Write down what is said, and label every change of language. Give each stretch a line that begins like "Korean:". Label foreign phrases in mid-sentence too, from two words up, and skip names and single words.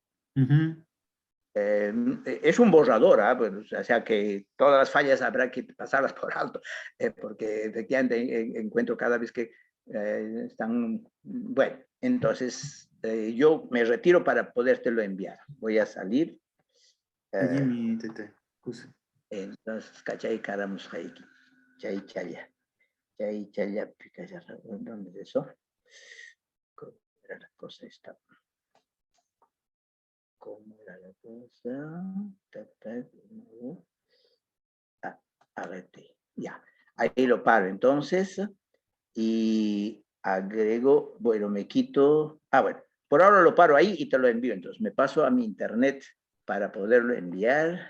Spanish: Es un borrador, pues, o sea que todas las fallas habrá que pasarlas por alto, porque efectivamente encuentro cada vez que están, bueno, entonces yo me retiro para podértelo enviar. Voy a salir. Entonces, ¿cachai? Caramos haiki. Chay chaya, ¿dónde es eso? ¿Cómo era la cosa esta? ¿Cómo era la cosa? Arrete. Ya, ahí lo paro entonces y agrego, bueno, me quito, bueno, por ahora lo paro ahí y te lo envío, entonces me paso a mi internet para poderlo enviar.